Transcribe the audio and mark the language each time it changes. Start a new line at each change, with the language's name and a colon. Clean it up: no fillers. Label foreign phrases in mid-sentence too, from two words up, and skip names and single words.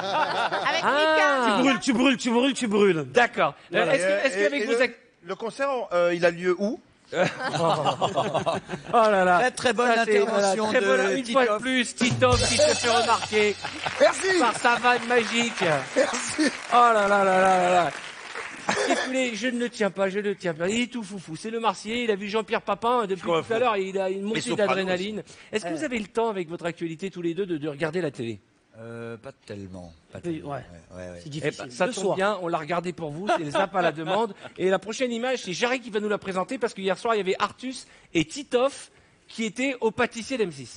French: Ah. Mika. Tu brûles. D'accord. Voilà. Est-ce qu'avec vos le concert, il a lieu où? Oh là là. Très, très bonne Ça, c'est- intervention très bonne- de Une fois de Titoff. plus, Titoff qui se fait remarquer Merci. par sa vanne magique. Merci. Oh là là là là là là. Écoutez, je ne le tiens pas. Il est tout foufou. C'est le Marseillais. Il a vu Jean-Pierre Papin depuis tout à l'heure. Il a une montée Soprano d'adrénaline. Est-ce que vous avez le temps, avec votre actualité tous les deux, de regarder la télé? Pas tellement. Pas Oui, tellement. ouais. Ouais. C'est Eh difficile. ben, ça Le tombe soir. bien, on l'a regardé pour vous, c'est le Zap à la demande. Et la prochaine image, c'est Jarry qui va nous la présenter parce que hier soir, il y avait Artus et Titoff qui étaient au pâtissier d'M6.